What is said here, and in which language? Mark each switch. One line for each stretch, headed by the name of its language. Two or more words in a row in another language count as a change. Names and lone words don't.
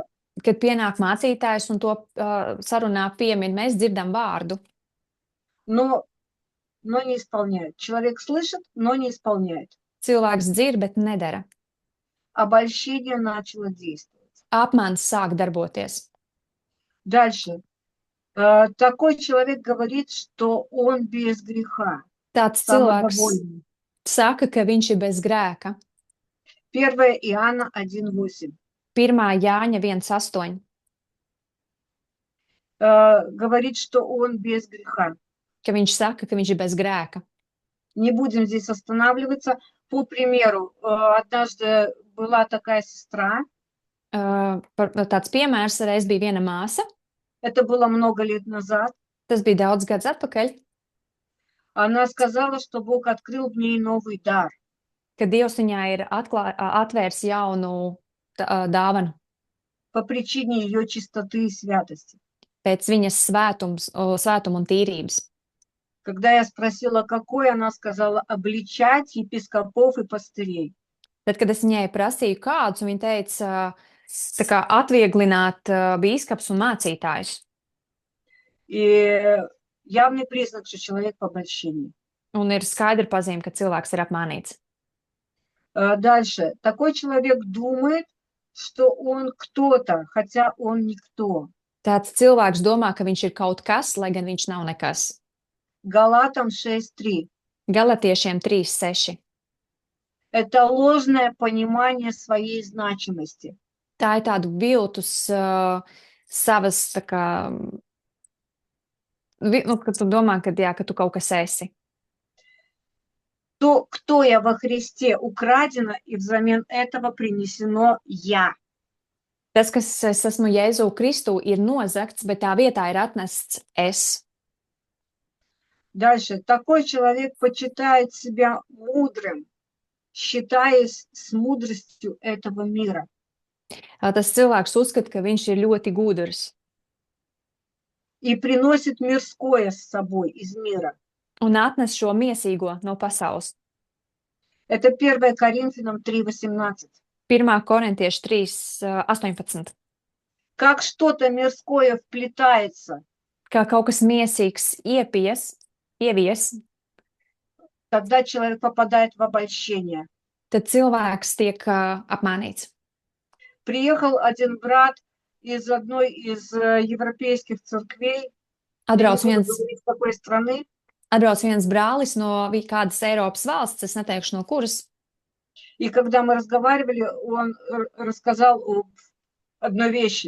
Latvian: kad pienāk mācītājs un to sarunā piemin, mēs dzirdam vārdu,
Russian: Но не исполняет. Человек слышит, но не исполняет.
Latvian: cilvēks dzird, bet nedara.
Russian: Обольщение начало действовать.
Latvian: Apmāns sāk darboties.
Russian: Дальше. Такой человек говорит, что он без греха,
Latvian: Tāds cilvēks
Russian: самодовольный.
Latvian: saka, ka viņš ir bez grēka.
Russian: 1 Иоанна 1:8.
Latvian: 1. Jāņa 1:8.
Russian: Говорит, что он без греха.
Latvian: Ka viņš saka, ka viņš ir bez grēka.
Russian: Не будем здесь останавливаться. По примеру, однажды была такая сестра,
Latvian: Tāds piemērs reiz bija viena māsa.
Russian: это было много лет назад.
Latvian: Tas bija daudz gadus atpakaļ,
Russian: Она сказала, что Бог открыл в ней новый дар.
Latvian: kad Dievs viņai ir atvērs jaunu dāvanu
Russian: По причине ее чистоты и святости.
Latvian: pēc viņas svētuma un tīrības.
Russian: Когда я sпросила, какой, она сказала, обличать епископов и пастырей.
Latvian: Tad, kad es viņai prasīju kādus, viņa teica, tā kā atvieglināt bīskaps un mācītājus.
Russian: И явный признак, что человек в обольщении.
Latvian: Un ir skaidra pazīme, ka cilvēks ir apmānīts.
Russian: Дальше. Такой человек думает, что он кто-то, хотя он никто.
Latvian: Tāds cilvēks domā, ka viņš ir kaut kas, lai gan viņš nav nekas.
Russian: Галатам 6:3.
Latvian: Galatiešiem 3:6.
Russian: Это ложное понимание своей значимости.
Latvian: Tā ir tādu viltus savas, tā kā, kad tu domā, ka tu kaut kas esi.
Russian: То, кто я во Христе, украдено, и взамен этого принесено я.
Latvian: Tas, kas es esmu Jēzu Kristu, ir nozagts, bet tā vietā ir atnests es.
Russian: Дальше. Такой человек почитает себя мудрым, считаясь с мудростью этого мира.
Latvian: Tas cilvēks uzskata, ka viņš ir ļoti gudrs
Russian: И приносит мирское с собой из мира.
Latvian: un atnes šo miesīgo no pasaules.
Russian: Это 1 Коринфянам 3:18.
Latvian: 1. Korintieši 3:18.
Russian: Как что-то мирское вплетается,
Latvian: Kā kaut kas miesīgs ievies,
Russian: тогда человек попадает в обольщение.
Latvian: tad cilvēks tiek apmānīts.
Russian: Приехал один брат из одной из европейских церквей, я не
Latvian: Atbrauc
Russian: буду
Latvian: viens,
Russian: говорить, какой страны,
Latvian: atbrauc viens brālis no kādas Eiropas valsts, es neteikšu no kuras,
Russian: и когда мы разговаривали, он рассказал об одной вещи.